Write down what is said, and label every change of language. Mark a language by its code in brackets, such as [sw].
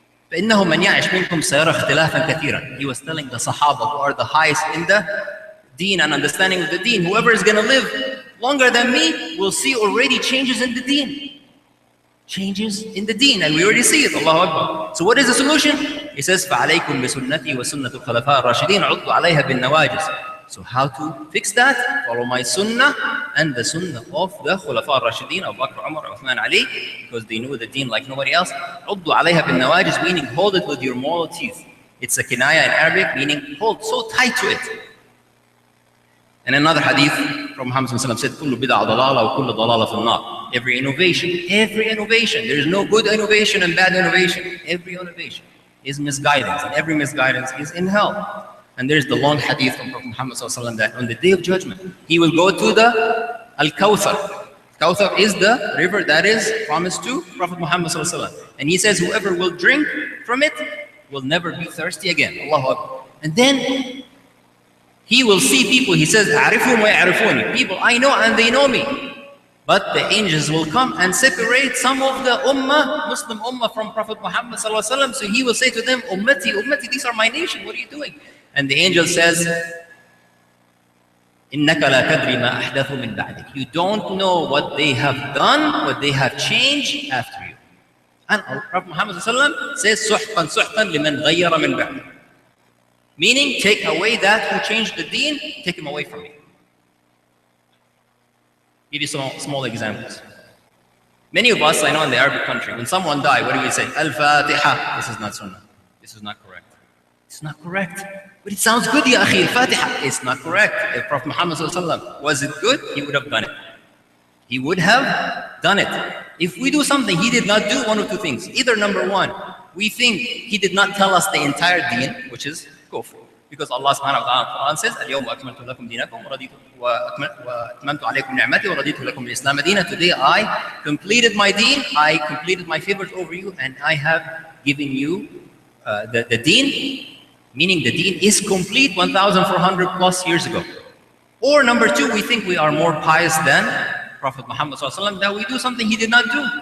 [ar] فَإِنَّهُ مَنْ يَعِشْ مِنْكُمْ سَيَرَى اخْتِلَافًا كَثِيرًا. [en] He was telling the Sahaba who are the highest in the deen and understanding of the deen, whoever is going to live longer than me will see already changes in the deen. Changes in the deen, and we already see it. Allahu Akbar. So what is the solution? He says, [ar] فَعَلَيْكُمْ بِسُنَّتِي وَسُنَّةُ الْخُلَفَاءِ الرَّاشِدِينَ عُضُّوا عَلَيْهَا بِالنَّوَاجِذِ. [en] So how to fix that? Follow my sunnah and the sunnah of the Khulafa Rashideen, Abu Bakr, Umar, Uthman, Ali, because they knew the deen like nobody else. [ar] عُضُّوا عَلَيْهَا بِالنَّوَاجِذِ, [en] meaning hold it with your moral teeth. It's a kinaya in Arabic, meaning hold so tight to it. And another hadith from Muhammad said, [ar] كُلُّ بِدْعَ ضَلَالَةٍ وَكُلُّ ضَلَالَةٍ فِي النَّارِ. [en] Every innovation, there is no good innovation and bad innovation. Every innovation is misguidance, and every misguidance is in hell. And there's the long hadith from Prophet Muhammad that on the day of judgment, he will go to the Al-Kawthar. Kawthar is the river that is promised to Prophet Muhammad. And he says, whoever will drink from it will never be thirsty again. Allahu Akbar. And then he will see people, he says, [ar] أَعْرِفُهُمْ وَيَعْرِفُونِ. [en] People I know and they know me. But the angels will come and separate some of the ummah, Muslim ummah from Prophet Muhammad. So he will say to them, Ummati, Ummati, these are my nation, what are you doing? And the angel says, [ar] إِنَّكَ لَا تَدْرِي مَا أَحْدَثُ مِنْ بَعْدِكَ. [en] You don't know what they have done, what they have changed after you. And Prophet Muhammad says, [ar] سُحْقًا سُحْقًا لِمَنْ غَيَّرَ مِنْ بَعْدِكَ. [en] Meaning, take away that who changed the deen, take him away from me. Give you some small examples. Many of us, I know in the Arabic country, when someone dies, what do we say? Al-Fatiha. This is not sunnah. This is not correct. It's not correct. But it sounds good, ya akhi, Al-Fatiha. It's not correct. If Prophet Muhammad was it good, he would have done it. He would have done it. If we do something he did not do, one of two things. Either number one, we think he did not tell us the entire deen, which is kufr. Because Allah subhanahu wa ta'ala in the Quran says, [ar] اليوم أكملت لكم دينكم وأتممت عليكم نعمتي ورضيت لكم الإسلام دينا. [en] Today I completed my deen, I completed my favors over you, and I have given you the deen, meaning the deen is complete 1,400 plus years ago. Or number two, we think we are more pious than Prophet Muhammad ﷺ, that we do something he did not do.